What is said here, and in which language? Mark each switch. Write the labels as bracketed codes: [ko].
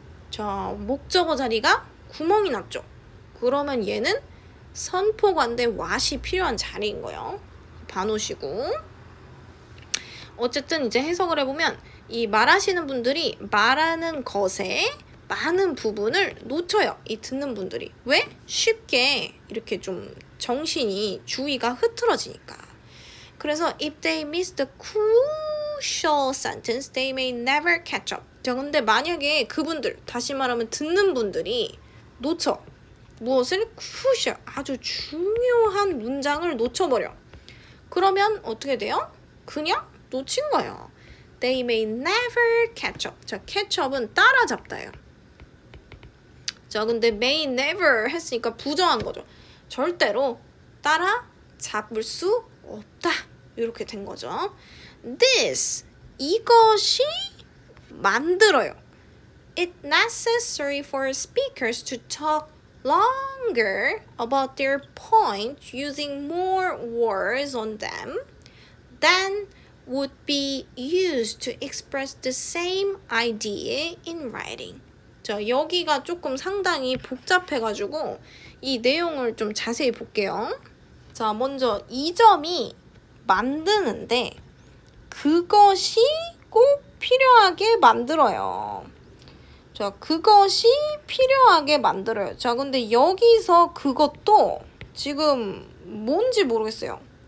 [ko] 자, 목적어 자리가 구멍이 났죠. 그러면 얘는 선포관대 what이 필요한 자리인 거예요. 봐놓으시고. 어쨌든 이제 해석을 해보면 이 말하시는 분들이 말하는 것에 많은 부분을 놓쳐요. 이 듣는 분들이. 왜? 쉽게 이렇게 좀 정신이 주의가 흐트러지니까. 그래서 [en] if they miss the crucial sentence, they may never catch up. [ko] 자, 근데 만약에 그분들, 다시 말하면 듣는 분들이 놓쳐. 무엇을? crucial, 아주 중요한 문장을 놓쳐버려. 그러면 어떻게 돼요? 그냥 놓친 거예요. [en] They may never catch up. [ko] 자, catch up은 따라잡다예요. 자, 근데 [en] may never [ko] 했으니까 부정한 거죠. 절대로 따라잡을 수 없다. 이렇게 된 거죠. This, 이것이 만들어요. [en] It's necessary for speakers to talk longer about their point using more words on them than would be used to express the same idea in writing. [ko] 자, 여기가 조금 상당히 복잡해가지고 이 내용을 좀 자세히 볼게요. 자, 먼저 이 점이 만드는데 그것이 꼭 필요하게 만들어요. 자, 그것이 필요하게 만들어요. 자, 근데 여기서 그것도 지금 뭔지 모르겠어요.